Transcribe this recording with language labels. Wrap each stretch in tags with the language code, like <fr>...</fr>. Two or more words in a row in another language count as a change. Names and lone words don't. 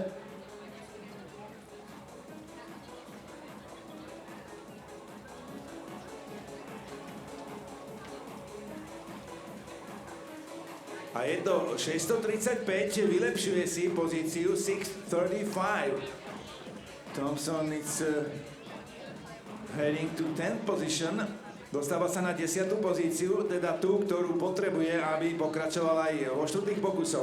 <sk>A je to 635, vylepšuje si pozíciu 635.</sk> <en>Thompson is heading to 10th position.</en> <sk>Dostáva sa na 10. pozíciu, teda tú, ktorú potrebuje, aby pokračoval aj vo štvrtých pokusoch.</sk>